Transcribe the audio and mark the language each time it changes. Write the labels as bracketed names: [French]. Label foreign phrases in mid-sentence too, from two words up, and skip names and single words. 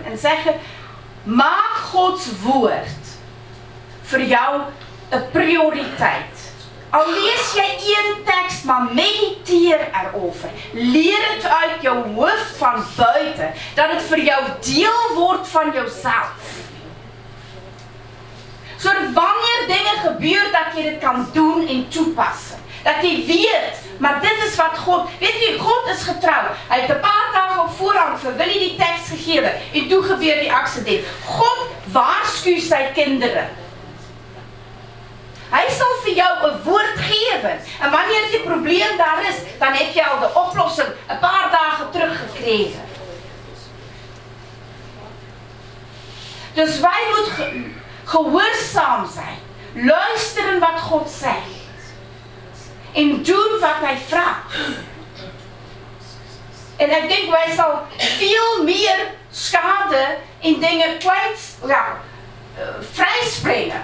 [Dutch] En zeggen, maak Gods woord voor jou een prioriteit. Al lees jij één tekst, maar mediteer erover. Leer het uit jouw hoofd van buiten. Dat het voor jou deel wordt van jouzelf. Zodat wanneer dingen gebeuren, [Afrikaans] dat jy dit kan doen en toepas. Dat jy weet, maar dit is wat God, weet jy, God is getrou. Hy het 'n paar dae op voorhand vir Willie die teks gegee en toe gebeur die aksident. God waarsku sy kindere. Hy sal vir jou 'n woord gee en wanneer die probleem daar is, dan het jy al die oplossing 'n paar dae teruggekry. [Dutch] Dus wij moeten gehoorzaam zijn. Luisteren wat God zegt. En doen wat hij vraagt. En ik denk wij zal veel meer schade in dingen vrijspringen.